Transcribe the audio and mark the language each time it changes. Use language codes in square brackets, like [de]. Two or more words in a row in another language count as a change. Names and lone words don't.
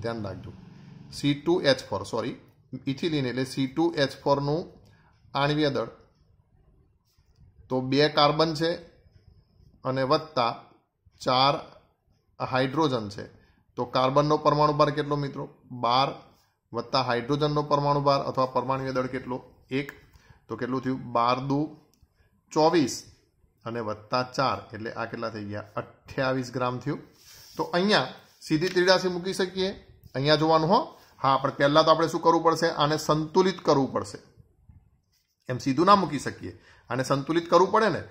[gu] ધ્યાન રાખજો, C2H4, સોરી, ઇથિલિન એટલે C2H4 નું આણ્વીય દળ. તો 2 કાર્બન છે અને વત્તા 4 હાઇડ્રોજન છે. તો કાર્બનનો પરમાણુ ભાર કેટલો મિત્રો? 12 વત્તા હાઇડ્રોજનનો પરમાણુ ભાર અથવા પરમાણુય દળ કેટલો 1 તો केटલું થયું 12 દુ 24 અને વત્તા 4 એટલે આ કેટલા થઈ ગયા 28 ગ્રામ થયું। તો અહીંયા સીધી ત્રિરાશી મૂકી શકીએ। અહીંયા જોવાનું હો। હા, પણ પહેલા તો આપણે શું કરવું પડશે? આને સંતુલિત કરવું પડશે। એમ સીધું ના મૂકી શકીએ, આને સંતુલિત કરવું પડે ને।